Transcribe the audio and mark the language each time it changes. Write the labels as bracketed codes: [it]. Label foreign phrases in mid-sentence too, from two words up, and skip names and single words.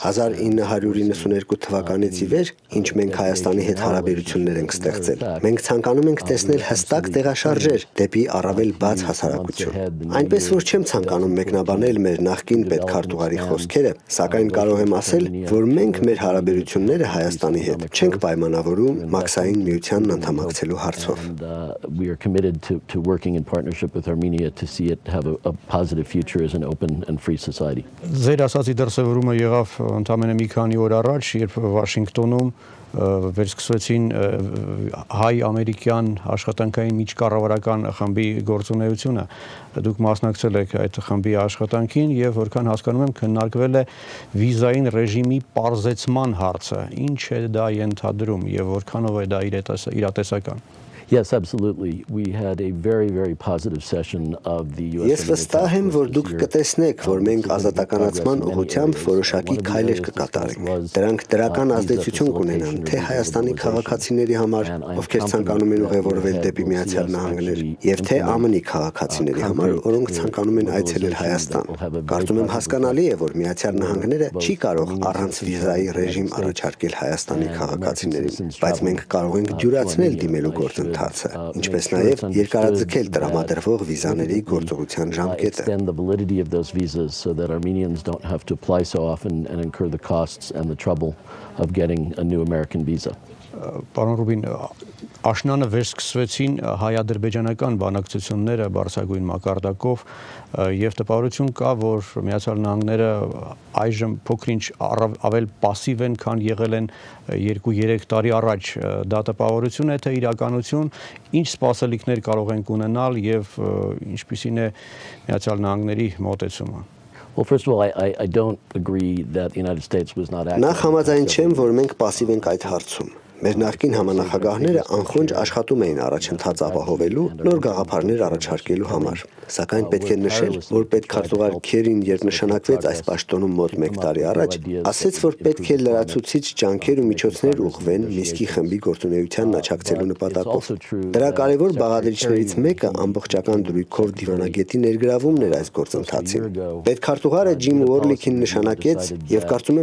[hy] 1992 թվականից ի վեր, ինչ մենք Հայաստանի հետ հարաբերություններ ենք ստեղծել։ Մենք ցանկանում ենք տեսնել հստակ տեղաշարժեր դեպի առավել բաց հասարակություն։ Այնպես որ չեմ ցանկանում մեկնաբանել մեր նախկին պետքարտուղարի խոսքերը, սակայն կարող եմ ասել, որ մենք մեր հարաբերությունները Հայաստանի հետ չենք պայմանավորում Մաքսային միությանն անդամակցելու հարցով։ [en] We are committed to working in partnership with Armenia to see it have a positive future as an open and free society. [hy] Ձեր ասացի դրսևորումը եղավ ընդամենը մի քանի օր առաջ, երբ Վաշինգտոնում վերսկսվեցին հայ-ամերիկյան աշխատանքային միջկառավարական խմբի գործունեությունը։ Դուք մասնակցել եք այդ խմբի աշխատանքին եւ որքան հասկանում եմ քննարկվել է վիզային ռեժիմի պարզեցման հարցը։ Ինչ է դա ենթադրում եւ որքանով է դա իրատեսական։ [en] Yes, absolutely. We had a very positive session of the US. [hy] Ես վստահ եմ, որ դուք կտեսնեք, որ մենք ազատականացման ուղղությամբ որոշակի քայլեր կկատարենք։ Դրանք դրական ազդեցություն կունենան թե Հայաստանի քաղաքացիների համար, ովքեր ցանկանում են ուղևորվել դեպի Միացյալ Նահանգներ, եւ թե ԱՄՆ-ի քաղաքացիների համար, որոնք ցանկանում են այցելել Հայաստան։ Կարծում եմ հասկանալի է, որ Միացյալ Նահանգները չի կարող առանց վիզայի ռեժիմ առաջարկել Հայաստանի քաղաքացիներին, բայց մենք կարող ենք դյուրացնել դիմելու գործընթացը, ինչպես նաև երկարաձգել տրամադրվող վիզաների գործողության ժամկետը։ [en] Extend the validity of those visas so that Armenians don't have to apply so often and incur the costs and the trouble of getting a new American visa. [hy] Պարոն Ռուբին, աշնանը վերսկսվեցին հայ-ադրբեջանական բանակցությունները բարձրագույն մակարդակով եւ տպավորություն կա, որ Միացյալ Նահանգները այժմ փոքր-ինչ ավել пассив են, քան եղել են 2-3 տարի առաջ։ Դա տպավորություն է, թե իրականություն, ինչ սպասելիքներ կարող են ունենալ եւ ինչպիսին է Միացյալ Նահանգների մոտեցումը։ [en] Well, first of all, I don't agree that the United States was not active. [hy] Նախ համաձայն չեմ, որ մենք пассив ենք այդ հարցում։ Մեր նախկին համանախագահները անխոնջ աշխատում էին առաջընթաց ապահովելու, նոր գաղափարներ առաջարկելու համար։ Սակայն պետք է նշել, որ պետքարտուղար Քերին, երբ նշանակվեց այս պաշտոնում մոտ 1 տարի առաջ, ասաց, որ պետք է լրացուցիչ ջանքեր ու միջոցներ ուղղվեն Միսկի խմբի գործունեությանն աջակցելու նպատակով։ Դրա կարևոր բաղադրիչներից մեկը ամբողջական դրույքով դիվանագետի ներգրավումն էր այս գործընթացին։ Պետքարտուղարը Ջիմ Ուորլիքին նշանակեց եւ կարծում